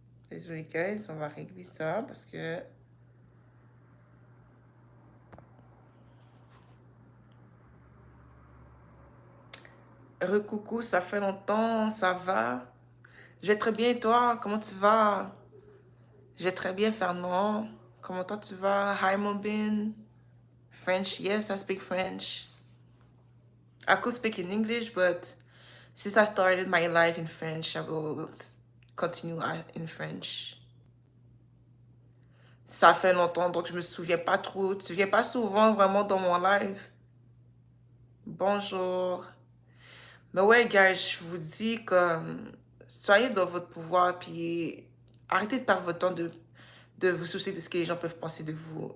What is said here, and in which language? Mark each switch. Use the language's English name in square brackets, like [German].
[French] désolé guys, on va régler ça parce que recoucou, ça fait longtemps, ça va? Je vais très bien et toi, comment tu vas? Je vais très bien, Fernand. Comment toi tu vas? Hi, Mobin. [English] French, yes, I speak French. I could speak in English, but since I started my life in French, I will continue in French. [French] Ça fait longtemps, donc je me souviens pas trop. Tu viens pas souvent vraiment dans mon live. Bonjour. Mais ouais, guys, je vous dis que soyez dans votre pouvoir, puis arrêtez de perdre votre temps de vous soucier de ce que les gens peuvent penser de vous.